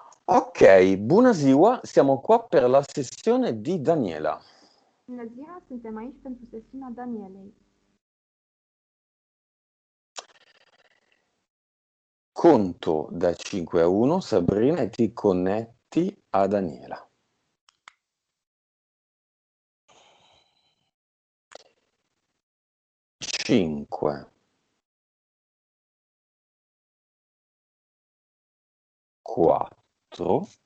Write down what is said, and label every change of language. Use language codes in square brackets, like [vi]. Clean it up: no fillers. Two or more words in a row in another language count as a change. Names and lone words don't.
[ro] Ok, bună ziua, [it] siamo qua per la sessione di Daniela. [ro] Bună ziua, suntem aici pentru sesiunea Danielei. [it] Conto da 5 a 1, Sabrina, e ti connetti a Daniela. Cinque, quattro,